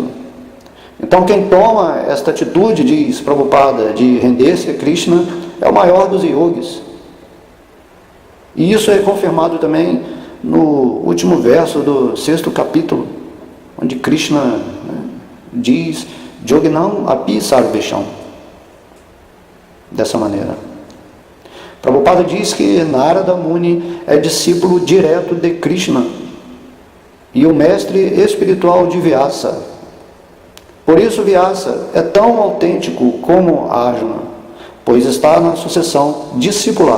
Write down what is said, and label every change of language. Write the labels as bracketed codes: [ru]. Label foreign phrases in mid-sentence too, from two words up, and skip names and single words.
[pt] Então, quem toma esta atitude, diz Prabhupada, de render-se a Krishna, é o maior dos yogis. E isso é confirmado também no último verso do 6º capítulo, onde Krishna, né, diz: [sa] Yoginam api sarvesham. [pt] dessa maneira. Prabhupada diz que Narada Muni é discípulo direto de Krishna e o mestre espiritual de Vyasa. Por isso Vyasa é tão autêntico como Arjuna, pois está na sucessão discipular.